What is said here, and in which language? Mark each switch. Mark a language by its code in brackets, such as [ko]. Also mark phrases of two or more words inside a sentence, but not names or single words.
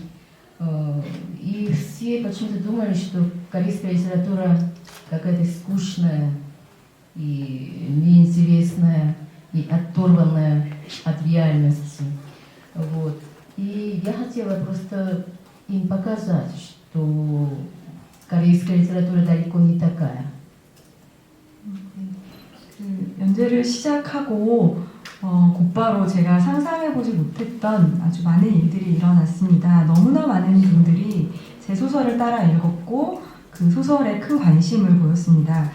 [ru] И все почему-то думали, что корейская литература какая-то скучная и неинтересная, и оторванная от реальности. Вот. И я хотела просто им показать, что корейская литература далеко не такая. [ko] 연재를 시작하고 곧바로 제가 상상해보지 못했던 아주 많은 일들이 일어났습니다. 너무나 많은 분들이 제 소설을 따라 읽었고 그 소설에 큰 관심을 보였습니다.